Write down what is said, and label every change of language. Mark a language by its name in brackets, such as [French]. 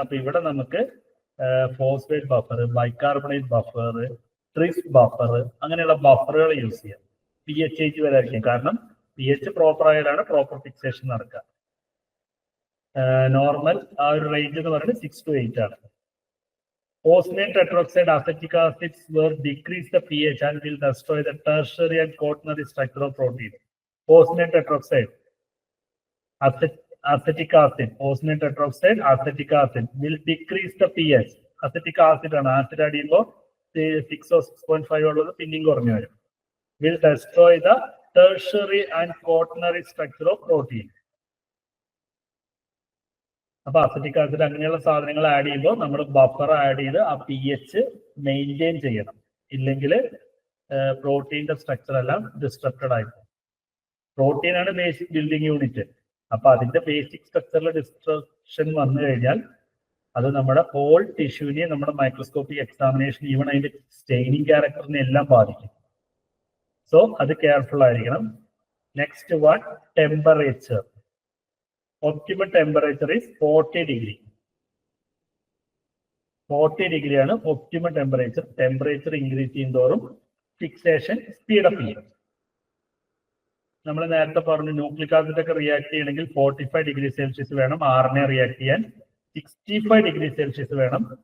[Malayalam] അപ്പൊ ഇവിടെ നമുക്ക് phosphate buffer, bicarbonate buffer, tris buffer, അങ്ങനെയുള്ള ബഫറുകൾ യൂസ് ചെയ്യാം. P H change വരായിരിക്കും. കാരണം P H proper ആയാലാണ് proper fixation നടക്കുക. നോർമൽ ആ ഒരു റേഞ്ച് എന്ന് പറയുന്നത് 6 to 8 ആണ്. [English] Osmium tetroxide acetic acids will decrease the pH and will destroy the tertiary and quaternary structure of protein. Osmium tetroxide, acetic acid, osmium tetroxide, acetic acid will decrease the pH. Acetic acid [Malayalam] ആണ്. Acid add ചെയ്യുമ്പോൾ 6 or 6.5 ഉള്ളത് പിന്നെയും കുറഞ്ഞു വരും. [English] Will destroy the tertiary and quaternary structure of protein. [Malayalam] അപ്പൊ acetic acid അങ്ങനെയുള്ള സാധനങ്ങൾ add ചെയ്യുമ്പോൾ നമ്മൾ ബഫർ ആഡ് ചെയ്ത് ആ പി എച്ച് മെയിൻറ്റെയിൻ ചെയ്യണം. ഇല്ലെങ്കിൽ പ്രോട്ടീൻ്റെ സ്ട്രക്ചർ എല്ലാം ഡിസ്ട്രപ്റ്റഡ് ആയിപ്പോകും. പ്രോട്ടീൻ ആണ് ബേസിക് ബിൽഡിംഗ് യൂണിറ്റ്. അപ്പൊ അതിന്റെ ബേസിക് സ്ട്രക്ചറിൽ ഡിസ്ട്രക്ഷൻ വന്നു കഴിഞ്ഞാൽ അത് നമ്മുടെ ഹോൾ ടിഷ്യൂവിനെ നമ്മുടെ മൈക്രോസ്കോപ്പിക് എക്സാമിനേഷൻ ഈവൻ അതിന്റെ സ്റ്റെയിനിങ് ക്യാരക്ടറിനെ എല്ലാം ബാധിക്കും. സോ അത് കെയർഫുൾ ആയിരിക്കണം. Next one, temperature. [English] Optimal temperature is 40 degree. [Malayalam] 40 degree ആണ് optimal temperature. Temperature increase ചെയ്യുന്നതോറും fixation speed up ചെയ്യും. നമ്മൾ നേരത്തെ പറഞ്ഞു ന്യൂക്ലിക് ആസിഡ് ഒക്കെ റിയാക്ട് ചെയ്യണമെങ്കിൽ 45 ഡിഗ്രി സെൽഷ്യസ് വേണം. RNA റിയാക്ട് ചെയ്യാൻ 65 ഡിഗ്രി സെൽഷ്യസ് വേണം.